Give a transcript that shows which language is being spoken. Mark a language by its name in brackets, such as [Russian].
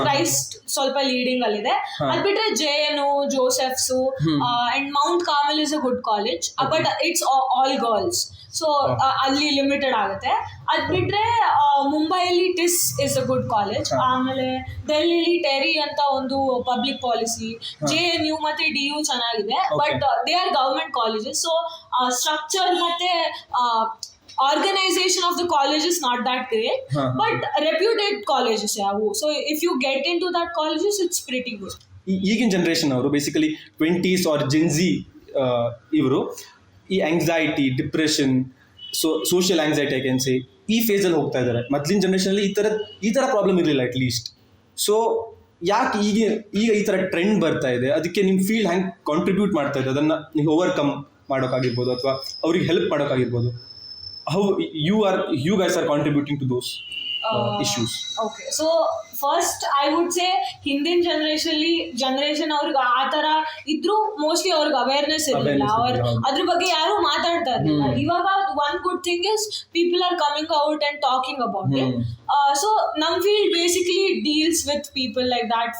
[Kannada] Christ ಸ್ವಲ್ಪ leading ಅಲ್ಲಿದೆ. ಅದ್ ಬಿಟ್ರೆ JNU, Joseph's and Mount Carmel [English] Is a good college, but it's all girls. [Kannada] So ಅಲ್ಲಿ limited ಆಗುತ್ತೆ. ಅದ್ ಬಿಟ್ರೆ ಮುಂಬೈಯಲ್ಲಿ ಟಿಸ್ [English] Is a good college. [Kannada] ಆಮೇಲೆ ಡೆಲ್ಲಿಲಿ ಟೆರಿ ಅಂತ ಒಂದು ಪಬ್ಲಿಕ್ ಪಾಲಿಸಿ, JNU ಮತ್ತೆ DU ಚೆನ್ನಾಗಿದೆ, [English] But they are government colleges. So structure [Kannada] ಮತ್ತೆ [English] organization of the college is not that great, but reputed colleges [Kannada] yavu. [English] So if you get into that colleges, it's pretty good. [Kannada] ಈಗಿನ generation ಅವರು basically 20s R Gen Z ಇವರು ಈ anxiety, depression, social anxiety [English] I can say, [Kannada] ಈ ಫೇಸಲ್ಲಿ ಹೋಗ್ತಾ ಇದ್ದಾರೆ. ಮೊದಲಿನ ಜನರೇಷನಲ್ಲಿ ಈ ಥರ ಪ್ರಾಬ್ಲಮ್ ಇರಲಿಲ್ಲ ಅಟ್ ಲೀಸ್ಟ್. ಸೊ ಯಾಕೆ ಈಗ ಈ ಥರ ಟ್ರೆಂಡ್ ಬರ್ತಾ ಇದೆ? ಅದಕ್ಕೆ ನಿಮ್ಮ ಫೀಲ್ಡ್ ಹ್ಯಾಂಗೆ ಕಾಂಟ್ರಿಬ್ಯೂಟ್ ಮಾಡ್ತಾ ಇದೆ? ಅದನ್ನು ನೀವು ಓವರ್ಕಮ್ ಮಾಡೋಕ್ಕಾಗಿರ್ಬೋದು ಅಥವಾ ಅವ್ರಿಗೆ help ಮಾಡೋಕ್ಕಾಗಿರ್ಬೋದು. [English] How you guys are contributing to those issues? Okay, so first I would say [Kannada] ಹಿಂದಿನ ಜನರೇಷನ್ ಅವ್ರಿಗೆ ಆ ತರ ಇದ್ರು ಮೋಸ್ಟ್ಲಿ ಅವ್ರಿಗೆ ಅವೇರ್ನೆಸ್ ಇರಲಿಲ್ಲ, ಅದ್ರ ಬಗ್ಗೆ ಯಾರು ಮಾತಾಡ್ತಾ ಇರಲಿಲ್ಲ. [English] ಇವಾಗ one good thing is people are coming out and talking about it. So [Kannada] ನಮ್ [English] Field basically deals with people like that.